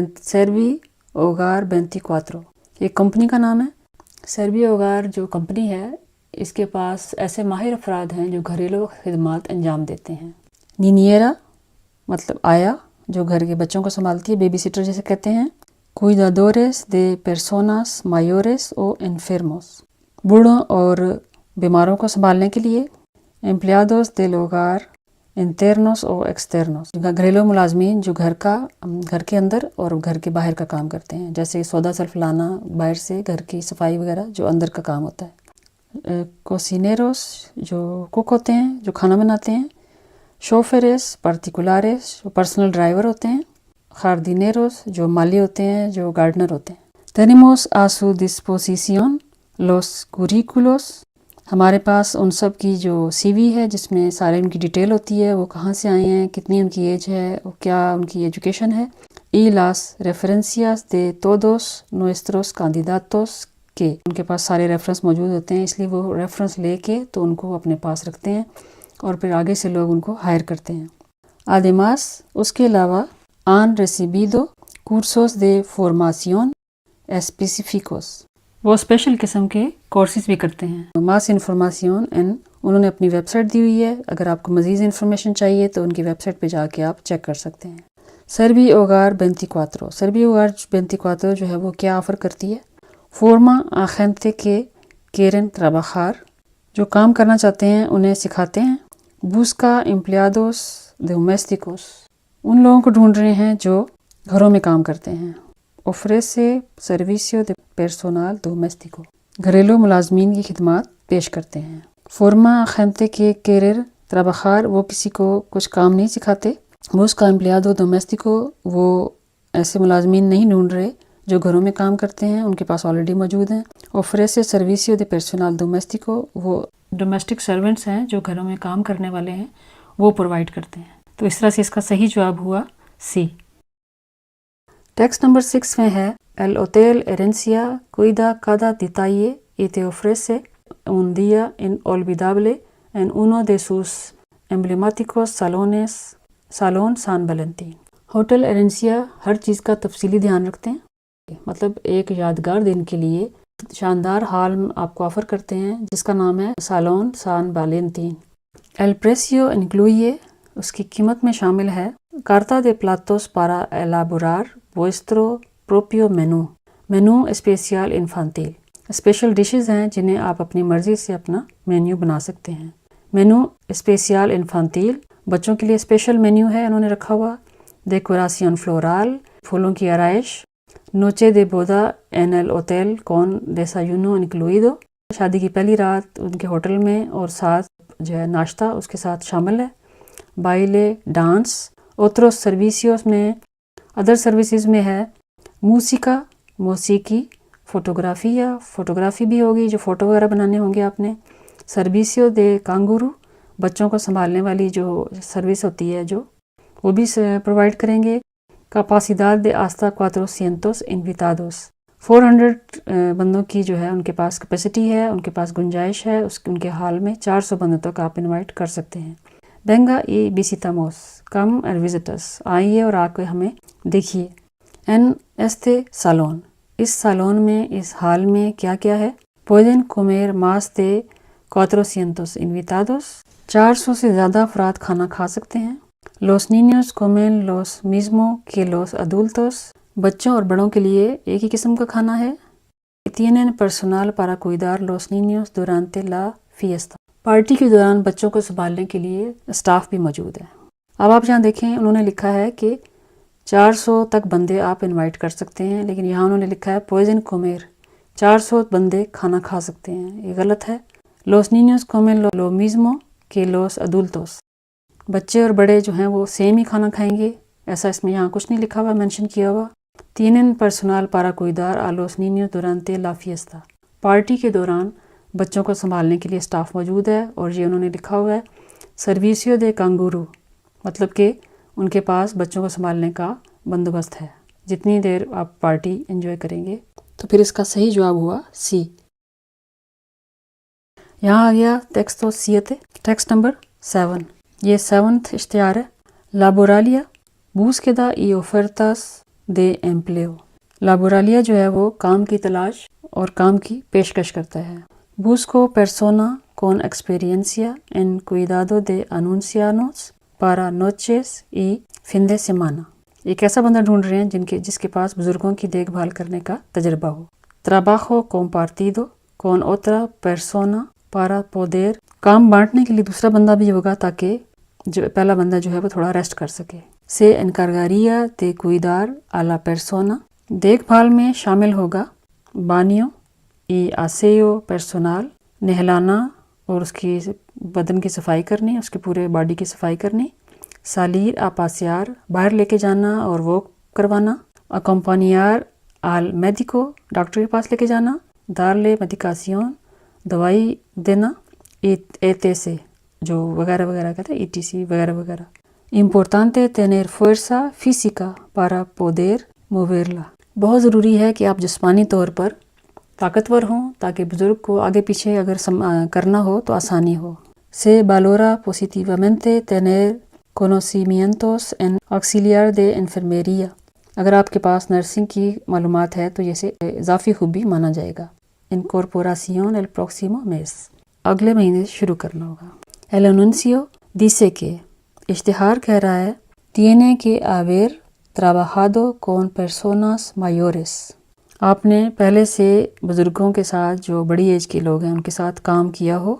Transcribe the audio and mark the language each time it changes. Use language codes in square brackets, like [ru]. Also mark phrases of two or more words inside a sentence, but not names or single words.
[ur] سیربی اوگار 24 ایک کمپنی کا نام ہے۔ سیربی اوگار جو کمپنی ہے، اس کے پاس ایسے ماہر افراد ہیں جو گھریلو خدمات انجام دیتے ہیں۔ نینیرا مطلب آیا، جو گھر کے بچوں کو سنبھالتی ہے، [en] baby sitter [ur] جیسے کہتے ہیں۔ [es] cuidadores de personas mayores o enfermos، [ur] بوڑھوں اور بیماروں کو سنبھالنے کے لیے۔ [es] empleados del hogar internos o externos، [ur] گھریلو ملازمین جو گھر کے اندر اور گھر کے باہر کا کام کرتے ہیں، جیسے سودا سلف لانا باہر سے، گھر کی صفائی وغیرہ جو اندر کا کام ہوتا ہے۔ cocineros جو کوک ہوتے ہیں، جو کھانا بناتے ہیں۔ [es] choferes particulares [ur] جو [en] personal driver [ur] ہوتے ہیں۔ جاردینیروس جو مالی ہوتے ہیں، جو گارڈنر ہوتے ہیں۔ [es] tenemos a su disposición los currículos، [ur] ہمارے پاس ان سب کی جو سی وی ہے جس میں سارے ان کی ڈیٹیل ہوتی ہے، وہ کہاں سے آئے ہیں، کتنی ان کی ایج ہے، اور کیا ان کی ایجوکیشن ہے۔ [es] y las referencias de todos nuestros candidatos، [ur] کے ان کے پاس سارے ریفرنس موجود ہوتے ہیں، اس لیے وہ ریفرنس لے کے تو ان کو اپنے پاس رکھتے ہیں اور پھر آگے سے لوگ ان کو ہائر کرتے ہیں۔ [es] además [ur] اس کے علاوہ [es] han recibido cursos de formación específicos، [ur] وہ اسپیشل قسم کے کورسز بھی کرتے ہیں۔ [es] más información en، [ur] انہوں نے اپنی ویب سائٹ دی ہوئی ہے، اگر آپ کو مزید انفارمیشن چاہیے تو ان کی ویب سائٹ پہ جا کے آپ چیک کر سکتے ہیں۔ سربی اوگار 24، سربی اوگار 24 جو ہے وہ کیا آفر کرتی ہے؟ [es] forma a gente que quieren trabajar, [ur] جو کام کرنا چاہتے ہیں انہیں سکھاتے ہیں۔ [es] busca empleados domésticos، [ur] ان لوگوں کو ڈھونڈ رہے ہیں جو گھروں میں کام کرتے ہیں۔ [es] ofrece servicio de personal doméstico، [ur] گھریلو ملازمین کی خدمات پیش کرتے ہیں۔ [es] forma gente que querer trabajar، [ur] وہ کسی کو کچھ کام نہیں سکھاتے۔ [es] busca empleado doméstico، [ur] وہ ایسے ملازمین نہیں ڈھونڈ رہے جو گھروں میں کام کرتے ہیں، ان کے پاس آلریڈی موجود ہیں۔ [es] ofrece servicio de personal doméstico، [ur] وہ [en] domestic servants [ur] ہیں جو گھروں میں کام کرنے والے ہیں، وہ پرووائڈ کرتے ہیں۔ تو اس طرح سے اس کا صحیح جواب ہوا سی۔ ٹیکسٹ نمبر 6 میں ہے [es] el hotel herencia cuida cada detalle y te ofrece un día inolvidable en uno de sus emblemáticos salones، salón San Valentín۔ [ur] ہوٹل ایرنسیا ہر چیز کا تفصیلی دھیان رکھتے ہیں، مطلب ایک یادگار دن کے لیے شاندار ہال آپ کو آفر کرتے ہیں جس کا نام ہے سالون سان والنتین۔ [es] el precio incluye، [ur] اس کی قیمت میں شامل ہے [es] carta de platos para elaborar vuestro propio menú، menú especial infantil، [ur] اسپیشل ڈشز ہیں جنہیں آپ اپنی مرضی سے اپنا مینیو بنا سکتے ہیں۔ [es] menú especial infantil, [ur] بچوں کے لیے اسپیشل مینیو ہے انہوں نے رکھا ہوا۔ [es] decoración floral, [ur] پھولوں کی آرائش۔ [es] noche de boda en el hotel con desayuno incluido، [ur] شادی کی پہلی رات ان کے ہوٹل میں اور ساتھ جو ہے ناشتہ اس کے ساتھ شامل ہے۔ بائلے ڈانس۔ [es] otros servicios [ur] میں، [en] other services [ur] میں ہے موسیقا، موسیقی۔ فوٹوگرافیا، فوٹوگرافی بھی ہوگی، جو فوٹو وغیرہ بنانے ہوں گے آپ نے۔ [es] servicio de canguro, [ur] بچوں کو سنبھالنے والی جو سروس ہوتی ہے جو وہ بھی پرووائڈ کریں گے۔ [es] capacidad de hasta 400 invitados، [ur] 400 بندوں کی جو ہے ان کے پاس کیپیسٹی ہے، ان کے پاس گنجائش ہے، ان کے حال میں 400 بندوں تک آپ انوائٹ کر سکتے ہیں۔ [es] venga y visitamos، [en] come and visit us، [ur] آئیے اور آ کے ہمیں دیکھیے۔ [es] en este salón، [ur] اس سالون میں، اس حال میں کیا کیا ہے؟ [es] pueden comer más de 400 invitados، [ur] 400 سے زیادہ افراد کھانا کھا سکتے ہیں۔ [es] los niños comen los mismo que los adultos، [ur] بچوں اور بڑوں کے لیے ایک ہی قسم کا کھانا ہے۔ [es] tienen personal para cuidar los niños durante la fiesta، [ur] پارٹی کے دوران بچوں کو سنبھالنے کے لیے اسٹاف بھی موجود ہے۔ اب آپ یہاں دیکھیں انہوں نے لکھا ہے کہ 400 تک بندے آپ انوائٹ کر سکتے ہیں، لیکن یہاں انہوں نے لکھا ہے [es] pueden comer، [ur] 400 بندے کھانا کھا سکتے ہیں، یہ غلط ہے۔ [es] los niños comen lo mismo que los adultos، [ur] بچے اور بڑے جو ہیں وہ سیم ہی کھانا کھائیں گے، ایسا اس میں یہاں کچھ نہیں لکھا ہوا، مینشن کیا ہوا۔ [es] tienen personal para cuidar a los niños durante la fiesta، [ur] پارٹی کے دوران بچوں کو سنبھالنے کے لیے اسٹاف موجود ہے، اور یہ انہوں نے لکھا ہوا ہے۔ [es] servicio de canguro، [ur] مطلب کہ ان کے پاس بچوں کو سنبھالنے کا بندوبست ہے، جتنی دیر آپ پارٹی انجوائے کریں گے۔ تو پھر اس کا صحیح جواب ہوا سی۔ یہاں آ گیا ٹیکسٹ و سیتے، ٹیکسٹ نمبر 7، یہ 7th اشتہار ہے۔ [es] لابورالیا búsqueda y ofertas de empleo۔ [ur] لابورالیا جو ہے وہ کام کی تلاش اور کام کی پیشکش کرتا ہے۔ [es] Busco persona con experiencia en cuidado de ancianos para noches y fin de semana۔ [ur] ایک ایسا بندہ ڈھونڈ رہے ہیں جس کے پاس بزرگوں کی دیکھ بھال کرنے کا تجربہ ہو۔ [es] Trabajo compartido con otra persona para poder، [ur] کام بانٹنے کے لیے دوسرا بندہ بھی ہوگا تاکہ جو پہلا بندہ جو ہے وہ تھوڑا ریسٹ کر سکے۔ [es] Se encargaría de cuidar a la persona، [ur] دیکھ بھال میں شامل ہوگا [es] baño y aseo personal, [ur] نہلانا اور اس کی بدن کی صفائی کرنی، اس کی پورے باڈی کی صفائی کرنی۔ [es] salir a pasear، [ur] باہر لے کے جانا اور واک کروانا۔ [es] acompañar al médico، [ur] ڈاکٹر کے پاس لے کے جانا۔ [es] darle medicación، [ur] دوائی دینا۔ etc، جو وغیرہ وغیرہ کہتے ہیں etc وغیرہ وغیرہ۔ [es] importante tener fuerza física para poder moverla، [ur] بہت ضروری ہے کہ آپ جسمانی طور پر طاقتور ہوں تاکہ بزرگ کو آگے پیچھے اگر کرنا ہو تو آسانی ہو۔ [es] se valora positivamente tener conocimientos en auxiliar de enfermería، [ur] اگر آپ کے پاس نرسنگ کی معلومات ہے تو اسے اضافی خوبی مانا جائے گا۔ [es] incorporación el próximo mes، [ur] اگلے مہینے سے شروع کرنا ہوگا۔ [es] el anuncio dice que، [ur] اشتہار کہہ رہا ہے [es] tiene que haber trabajado con personas mayores، [ur] آپ نے پہلے سے بزرگوں کے ساتھ جو بڑی ایج کے لوگ ہیں ان کے ساتھ کام کیا ہو۔